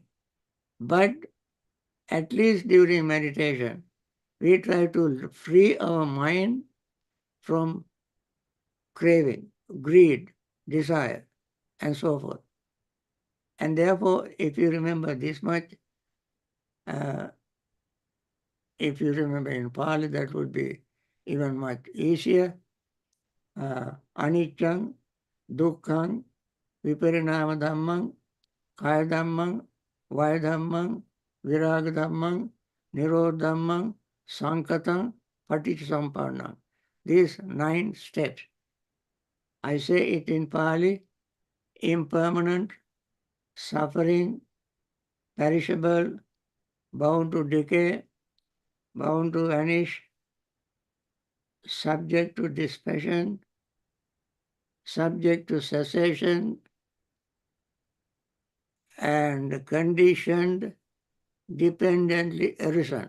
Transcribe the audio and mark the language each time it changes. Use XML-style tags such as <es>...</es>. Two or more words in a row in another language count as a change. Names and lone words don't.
<en>But at least during meditation, we try to free our mind from craving, greed, desire, and so forth. And therefore, if you remember this much, uh, if you remember in Pali, that would be even much easier.</en> <pi>Anicchang, Dukkhang, Viparinama Dhammang, Kaya Dhammang, Vaya Dhammang, Viraga Dhammang, Nirodha Dhammang, Sankatang, Paticcasamupannang.</pi> <en>These 9 steps. I say it in Pali: impermanent, suffering, perishable, bound to decay, bound to vanish, subject to dispassion, subject to cessation, and conditioned, dependently arisen.</en>